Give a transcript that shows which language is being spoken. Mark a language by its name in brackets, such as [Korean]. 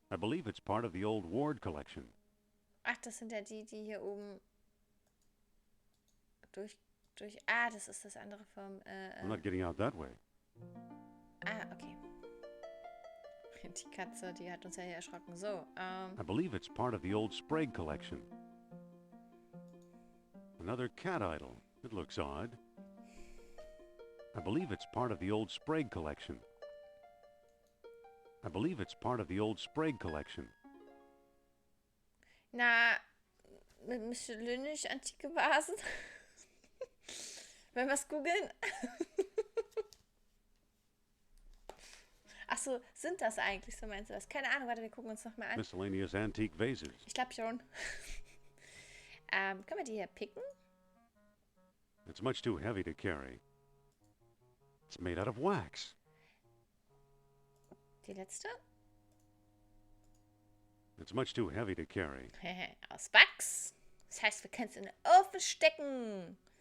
[English] I believe it's part of the old Ward collection. [German] Ach, das sind ja die hier oben durch... Ah, das ist das andere vom... [English] I'm not getting out that way. Ah, okay. [German] Die Katze, die hat uns ja hier erschrocken. So, [English] I believe it's part of the old Sprague collection. Another cat idol. It looks odd. I believe it's part of the old Sprague collection. I believe it's part of the old Sprague collection. [German] Na, mit Michelinisch antike Vasen. Wollen wir es googeln? Ach so, sind das eigentlich, so meinst du das? Keine Ahnung, warte, wir gucken uns nochmal an. [English] Miscellaneous antique vases. [German] Ich glaube schon. Können wir die hier picken? [English] It's much too heavy to carry. It's made out of wax. [German] Die letzte? [English] It's much too heavy to carry. [German] Aus Wachs. Das heißt, wir können es in den Ofen stecken.